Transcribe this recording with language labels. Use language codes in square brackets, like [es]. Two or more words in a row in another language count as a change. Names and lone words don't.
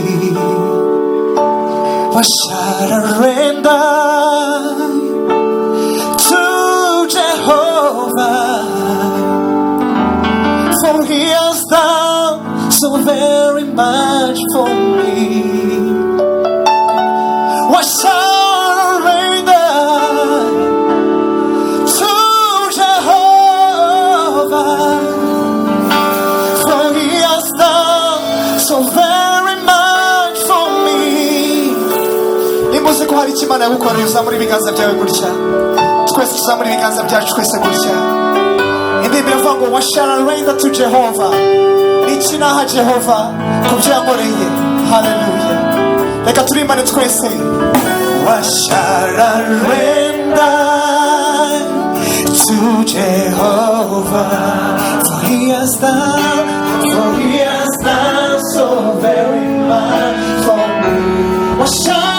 [en] What shall I render to Jehovah, for he has done so very much for me. What shall [rw] ko hari ikimana yagukoreye uzamura ibiganza byawe gutya twese tuzamura ibiganza byacu twese gutya indirimbo iravuga ngo [en] what shall I render to Jehovah, [rw] iki naha Jehovah kubyo yankoreye. Hallelujah. Reka turimbane twese. [en] What shall I render to Jehovah, for he has done so very much for me. What shall